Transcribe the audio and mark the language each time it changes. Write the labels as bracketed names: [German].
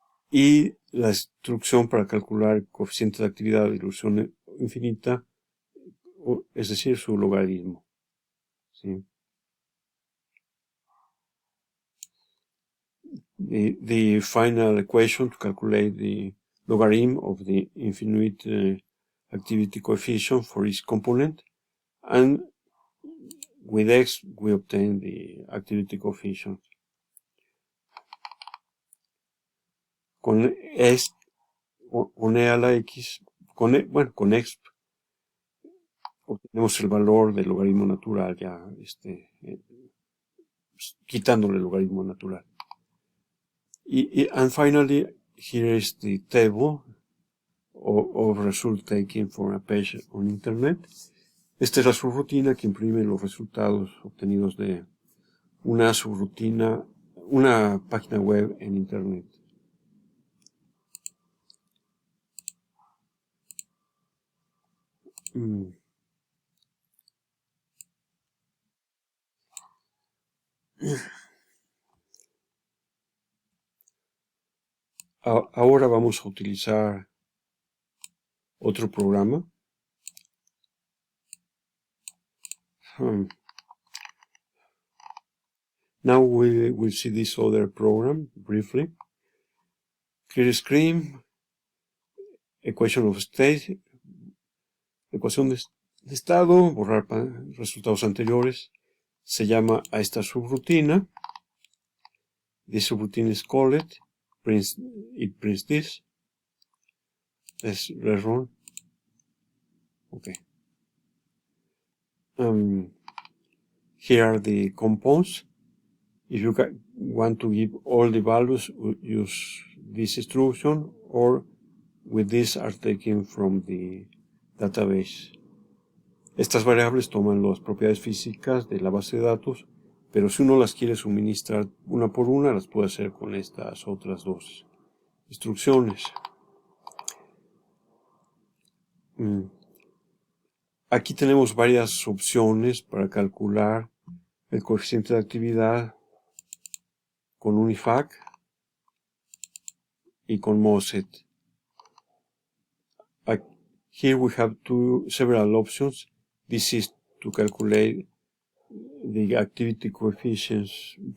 [Spanish] Y la instrucción para calcular el coeficiente de actividad de dilución infinita, es decir, su logaritmo. ¿Sí? [English] The final equation to calculate the logarithm of the infinite activity coefficient for each component, and with x we obtain the activity coefficient. [Spanish] Con e a la x, con x obtenemos el valor del logaritmo natural, ya quitándole el logaritmo natural. [English] And finally, here is the table of results taken from a page on internet. [Spanish] Esta es la subrutina que imprime los resultados obtenidos de una subrutina, una página web en internet. Ahora vamos a utilizar otro programa. [English] Now we will see this other program briefly. Clear screen, equation of state, [Spanish] ecuación de estado, borrar resultados anteriores. Se llama a esta subrutina. [English] This subroutine is called, it prints this. Let's rerun. Okay. Here are the compounds. If you want to give all the values, use this instruction, or with this are taken from the database. [Spanish] Estas variables toman las propiedades físicas de la base de datos, pero si uno las quiere suministrar una por una, las puede hacer con estas otras dos instrucciones. Aquí tenemos varias opciones para calcular el coeficiente de actividad con Unifac y con MOSET. [English] Here we have several options. This is to calculate the activity coefficients.